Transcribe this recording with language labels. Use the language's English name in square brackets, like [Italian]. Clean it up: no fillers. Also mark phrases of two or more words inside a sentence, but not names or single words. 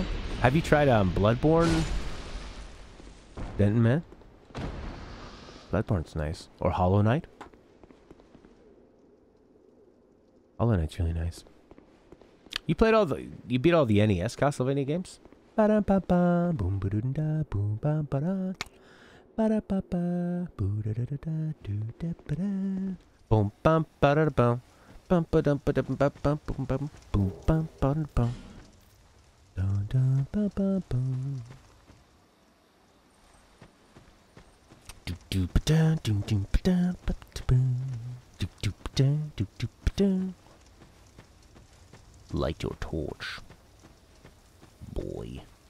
[English] Have you tried Bloodborne? Denton Man? Bloodborne's nice. Or Hollow Knight? Hollow Knight's really nice. You played all the... You beat all the NES Castlevania games? Ba-da-ba-ba, boom ba-doo-da, boom ba-ba-da. Ba-da-ba-ba, boo-da-da-da-da, doo-da-ba-da. Boom bum ba-da-da-bum. Bum ba-dum ba-dum-bum-bum boom bum boom bum ba-da-bum. Da-da-ba-ba-bum. Do-do-ba-da, do-do-ba-da, ba-da-bum. Do-do-ba-da, do-do-ba-da. Light your torch, boy.